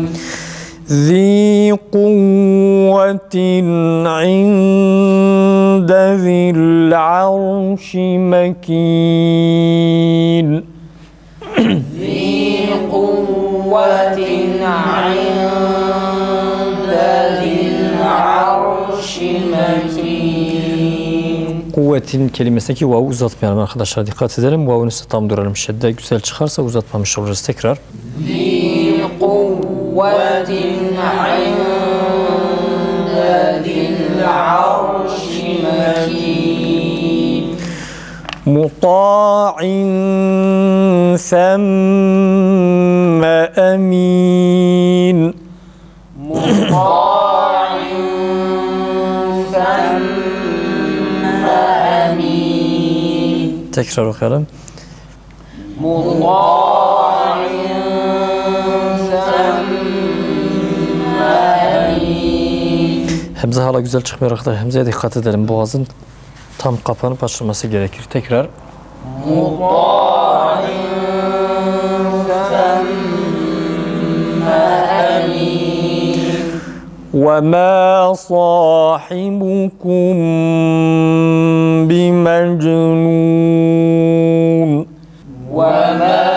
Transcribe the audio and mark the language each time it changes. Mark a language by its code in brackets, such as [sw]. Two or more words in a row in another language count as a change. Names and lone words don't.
[ar] ذي قوة عند ذي العرش مكين ذي قوة عند ذي العرش مكين [tr] Kuvvetin kelimesindeki vav'u uzatmayalım arkadaşlar. Dikkat edelim. Vav'un üstüne tam duralım. Şedde güzel çıkarsa uzatmamış oluruz. Tekrar. [ar] ذي قوة عند ذي العرش مكين مطاع ثم أمين مطاع ثم أمين [tr] Tekrar okuyalım. [ar] مطاع ثم أمين [tr] Hemze hala güzel çıkmıyor arkadaşlar. Hemzeye dikkat edelim. Boğazın tam kapanıp açılması gerekir. Tekrar. [ar] مطاع ثم أمين وما صاحبكم بمجنون وما